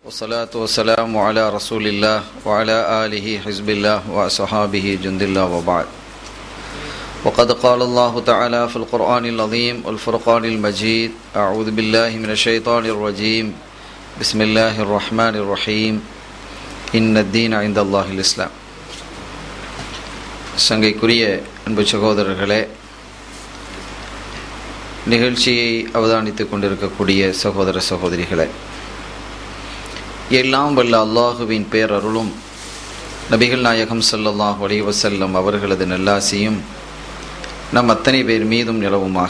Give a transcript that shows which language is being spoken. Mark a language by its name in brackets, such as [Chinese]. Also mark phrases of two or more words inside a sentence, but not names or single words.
[Arabic] والصلاة والسلام على رسول الله وعلى آله حزب الله وأصحابه جند الله وبعد. وقد قال الله تعالى في القرآن العظيم والفرقان المجيد: أعوذ بالله من الشيطان الرجيم. بسم الله الرحمن الرحيم. إن الدين عند الله الإسلام. [Tamil] சங்கைக்குரிய அன்பு சகோதரர்களே, நிகழ்ச்சியை அவதானித்துக் கொண்டிருக்கக்கூடிய சகோதர சகோதரிகளே, எல்லாம் வல்ல அல்லாஹுவின் பேரருளும் நபிகள் நாயகம் [Arabic] صلى الله عليه وسلم [Tamil] அவர்களது நல்லாசியும் நம் அத்தனை பேர் மீதும் நிலவுமாக.